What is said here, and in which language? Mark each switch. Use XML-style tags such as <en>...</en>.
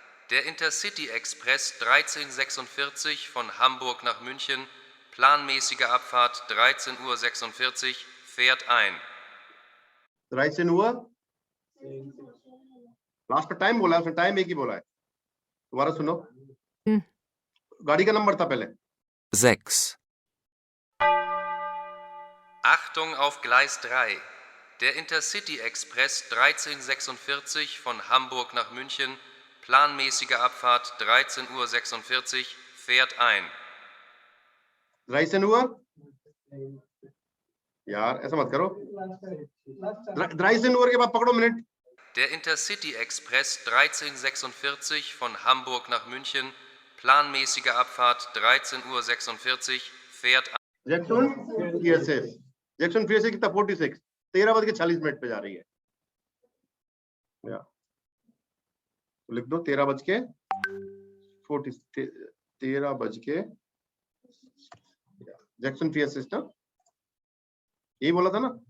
<de>Der Intercity Express 1346 von Hamburg nach München, planmäßige Abfahrt 13:46 Uhr, fährt ein.</de> <hi>13 हुआ, last में time बोला, उसने time एक ही बोला है, दोबारा सुनो। गाड़ी का नंबर था पहले। 6.</hi> <de>Achtung auf Gleis 3. Der Intercity Express 1346 von Hamburg nach München, planmäßige Abfahrt 13:46 Uhr, fährt ein.</de> <hi>13 हुआ यार, ऐसा मत करो। 13 हुआ के बाद पकड़ो minute.</hi> <de>Der Intercity Express 1346 von Hamburg nach München, planmäßige Abfahrt 13:46 Uhr, fährt ein.</de> <hi>Jackson फिर से कितना 46, 13:40 पे जा रही है। तो लिख दो 13:40, 13 जैक्सन फियर सिस्टम, यही बोला था ना।</hi>